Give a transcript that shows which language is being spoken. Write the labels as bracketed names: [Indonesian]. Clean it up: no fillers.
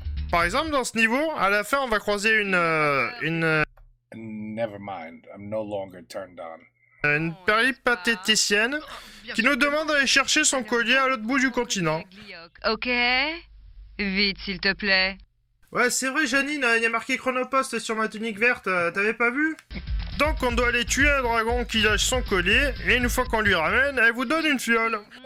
[French] Par exemple, dans ce niveau, à la fin, on va croiser une [English] Never mind, I'm no longer turned on. [French] Une péripatéticienne qui nous demande d'aller chercher son collier à l'autre bout du continent. Ok. Vite, s'il te plaît. Ouais, c'est vrai, Janine, il y a marqué Chronopost sur ma tunique verte, t'avais pas vu? Donc, on doit aller tuer un dragon qui lâche son collier, et une fois qu'on lui ramène, elle vous donne une fiole.